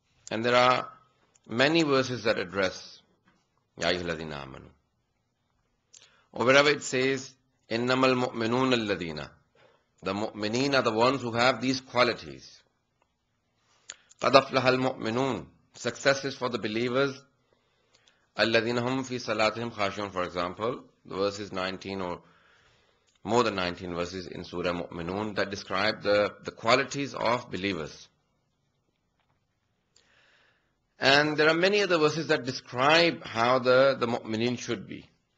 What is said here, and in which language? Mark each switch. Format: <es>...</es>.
<en>And there are many verses that address</en> <ar>Ya ayyuhalladhina amanu.</ar> <en>Or wherever it says,</en> <ar>innamal mu'minun alladhina.</ar> <en>The mu'mineen are the ones who have these qualities.</en> <ar>قَدْ أَفْلَحَ الْمُؤْمِنُونَ.</ar> <en>Success is for the believers.</en> <ar>الَّذِينَ هُمْ فِي صَلَاتِهِمْ خَاشِعُونَ,</ar> <en>for example. The verse is 19 or more than 19 verses in Surah Mu'minun that describe the qualities of believers. And there are many other verses that describe how the mu'mineen should be.</en>